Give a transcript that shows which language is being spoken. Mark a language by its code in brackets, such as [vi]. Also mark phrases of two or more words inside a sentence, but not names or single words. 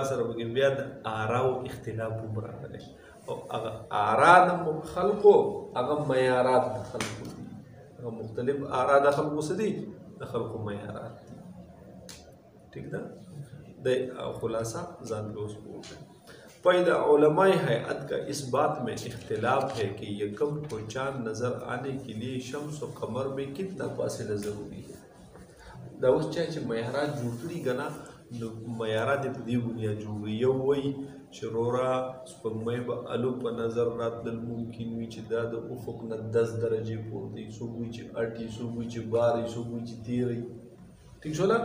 [ps] سره پکې بیا د آراو اختلاف هم راغلی او هغه آرا د خلقو هغه معیارات د خلقو دي هغه مختلف آرا د خلقو څه دي د خلقو معیارات دي ٹھیک ده د خلاصہ ځان پہ اس کو پیدا [ur] علماء ہیئت کا اس بات میں اختلاف ہے کہ یکم کو چاند نظر آنے کے لیے شمس و قمر میں کتنا فاصلہ ضروری ہے [ps] دا اوس چا چې معیارات جوړ کړي که نه نو معیارات یې په دې بنیاد جوړ کړي. یو وایي چې وروره سپوږمۍ به الو په نظر راتلل ممکن وي چې دا د افق نه 10 درجې پورته وي، څوک وایي چې 8 وي، څوک وایي چې 12 وي، څوک وایي چې 13 وي. ټیک شوله.